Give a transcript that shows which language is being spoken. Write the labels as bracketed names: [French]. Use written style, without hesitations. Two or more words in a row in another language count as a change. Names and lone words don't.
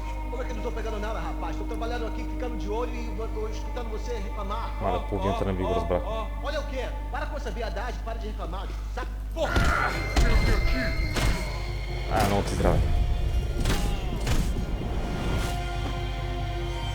[Portuguese] Como é que eu não tô pegando nada, rapaz? Tô trabalhando aqui, ficando de olho e escutando você reclamar. [Bulgarian] Малко половината не би го разбрах. [Portuguese] Olha o quê? Para com essa viadagem, para de reclamar. Saca? Porra! [Bulgarian] Много ти здраве.